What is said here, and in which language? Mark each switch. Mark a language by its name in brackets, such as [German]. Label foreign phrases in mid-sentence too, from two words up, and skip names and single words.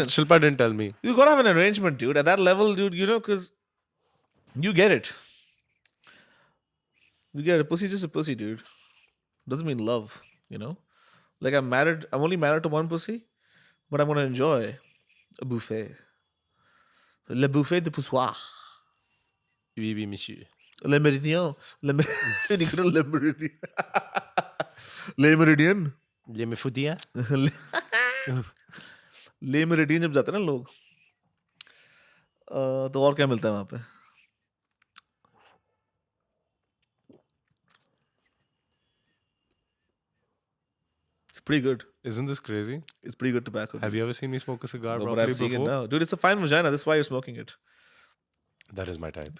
[English] Shilpa didn't tell me. you gotta have an arrangement, dude. At that level, dude, you know, because you get it. You get it. Pussy's just a pussy, dude. Doesn't mean love, you know? Like I'm only married to one pussy, but I'm gonna enjoy a buffet. [French] Le buffet de poussoir. Oui, monsieur. Le méridien. Le méridien. Le méridien. [Hindi] ये मैं फुदिया? ले मेरिडियन जब जाते हैं ना लोग, तो और क्या मिलता है वहां पे? [English] It's pretty good. Isn't this crazy? It's pretty good tobacco. Have you ever seen me smoke a cigar No, but properly I've seen it before? now. Dude, it's a fine vagina. That's why you're smoking it. That is my type.